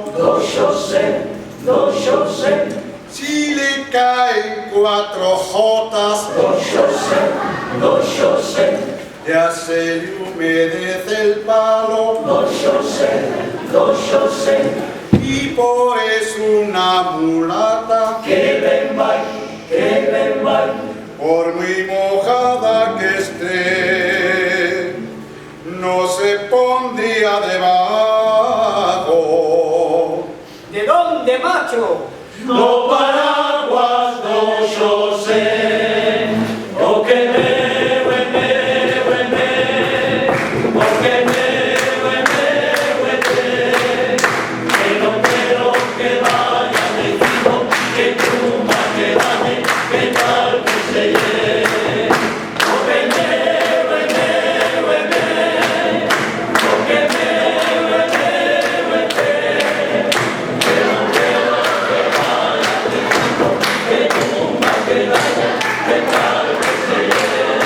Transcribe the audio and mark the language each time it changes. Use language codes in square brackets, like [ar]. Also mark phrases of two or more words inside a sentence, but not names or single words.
[gl] do Xosé, [es] si le caen 4 jotas, [gl] do Xosé, [es] ya se le humedece el palo, [gl] do Xosé, [es] y por eso una mulata, [gl] que ben vai, [es] por muy mojada que esté, no se pondría debajo. ¿De dónde, macho? [gl] do paraguas do Xosé, o que meu é meu é meu, o que meu é meu é teu, que non quero [es] que vaya metido, [gl] que chuma que dame, que tal que se lle, o que meu é meu é meu, o que meu é meu é teu, que non quero [es] que vaya metido, [gl] que chuma que dame, que tal que se lle.